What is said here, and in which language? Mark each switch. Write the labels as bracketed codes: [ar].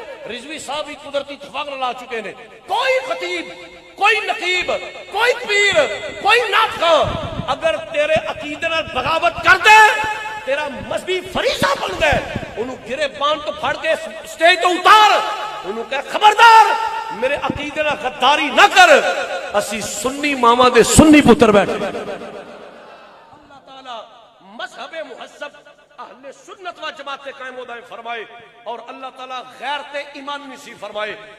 [ur] رضوی صاحب بھی قدرتی اتفاق لا چکے ہیں. [pa] کوئی خطیب، کوئی نقیب، کوئی پیر، کوئی نعت خواں اگر تیرے عقیدے نال بغاوت کر دے، تیرا مذہبی فریضہ بن گئے، انہوں گرے بان تو پھڑ کے سٹیج تو اتار، انہوں کہا خبردار میرے عقیدے نال غداری نہ کر، اسی سنی ماما دے سنی پتر بیٹھے. [ur] اللہ تعالیٰ مذہب مہذب اہل سنت و جماعت قائم و دائم فرمائے اور اللہ تعالیٰ غیرت ایمان نصیب فرمائے.